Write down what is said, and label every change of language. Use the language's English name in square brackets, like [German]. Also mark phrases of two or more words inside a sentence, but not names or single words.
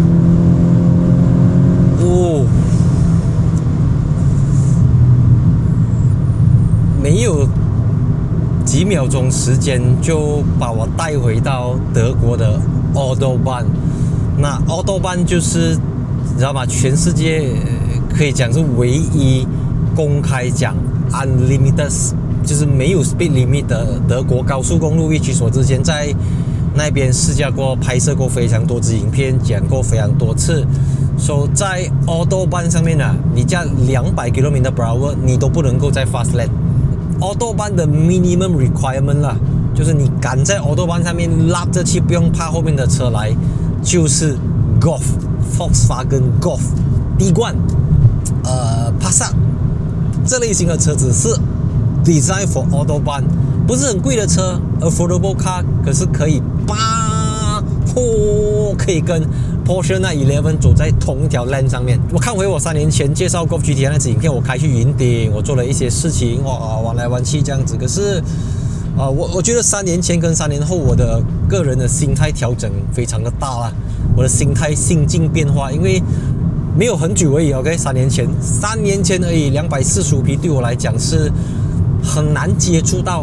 [Chinese] 没有幾秒鐘時間就把我帶回到德國的 Autobahn。那 Autobahn 就是你知道嗎？全世界可以講是唯一公開講 unlimited， 就是沒有 [English] speed limit [Chinese] 的德國高速公路。據我之前在那邊試駕過，拍攝過非常多支影片，講過非常多次。所以在 Autobahn 上面啊，你加200 km/h 你都不能夠在 [English] fast lane。 [Chinese] Autobahn 的 [English] minimum requirement [Chinese] 啦，就是你敢在 Autobahn 上面拉着去，不用怕後面的車來，就是 Volkswagen Golf 帝冠Passat 這類型的車子是 [English] design for Autobahn， [Chinese] 不是很貴的車 ， [English] affordable car， [Chinese] 可是可以可以跟 Porsche 911走在同一條 lane 上面。我看回我3年前介紹 Golf GTI 那支影片，我開去雲頂，我做了一些事情，玩來玩去這樣子。可是我覺得3年前跟3年後，我的個人的心態調整非常的大啦，我的心態心境變化，因為沒有很久而已 ，OK， 3年前而已，245匹對我來講是很難接觸到。